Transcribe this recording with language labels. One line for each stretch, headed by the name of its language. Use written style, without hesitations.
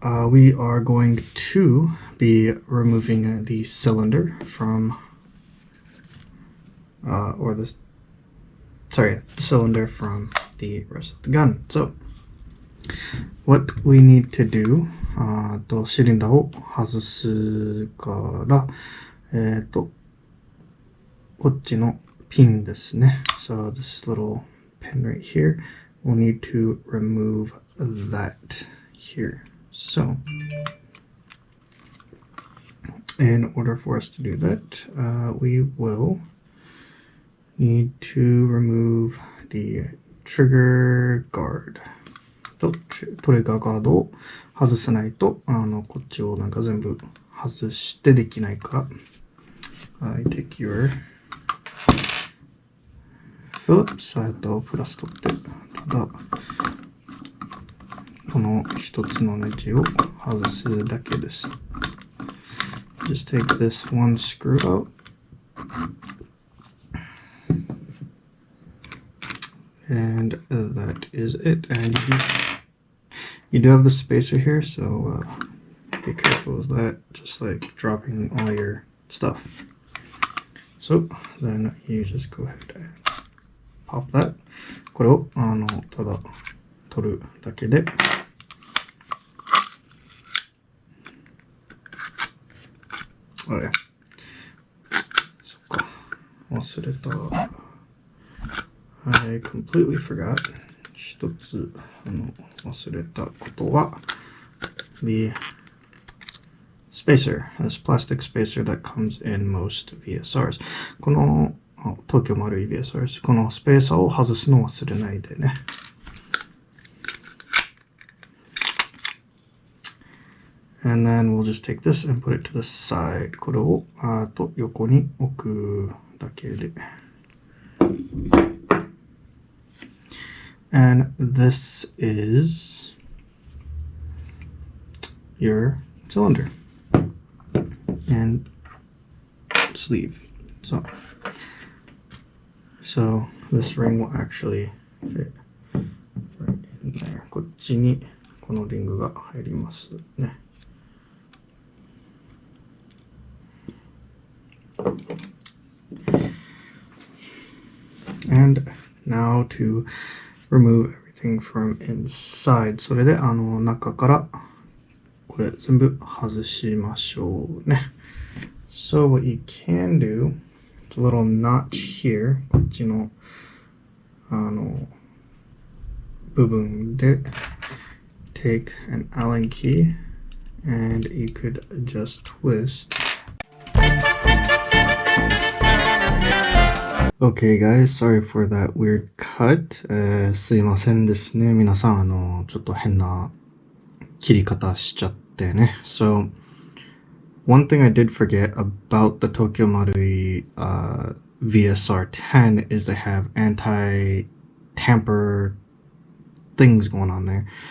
English: we are going to be removing the cylinder from, the cylinder from the rest of the gun. So, what we need to do,
Japanese: シリンダーを外すから、こっちのピンですね。
English: So this little pin right here, we'll need to remove that here. So, in order for us to do that, we will need to remove the trigger guard.
Japanese: トリガーガードを外さないと、こっちをなんか全部外してできないから。
English: I take your Phillips
Japanese: プラス取って、ただ、この一つのネジを外すだけです。
English: Just take this one screw out. And that is it. And you do have the spacer here, so be careful with that, just like dropping all your stuff. So then you just go ahead and pop that.
Japanese: これをただ取るだけで。あれ、そっか、忘れた。
English: I completely forgot.
Japanese: 一つ忘れたことは
English: the spacer, this plastic spacer that comes in most VSRs.
Japanese: この東京マルイVSRs、このスペーサーを外すの忘れないでね。
English: And then we'll just take this and put it to the side.
Japanese: これを横に置くだけで。
English: And this is your cylinder and sleeve. So this ring will actually fit right in there.
Japanese: こっちにこのリングが入りますね。
English: And now to remove everything from inside.
Japanese: それで中からこれ全部外しましょうね。
English: So what you can do, it's a little notch here.
Japanese: こっちの部分で
English: take an Allen key and you could just twist.Okay guys, sorry for that weird cut.
Japanese: すいませんですね。皆さん、ちょっと変な切り方しちゃってね。
English: So, one thing I did forget about the Tokyo Marui VSR-10 is they have anti-tamper things going on there.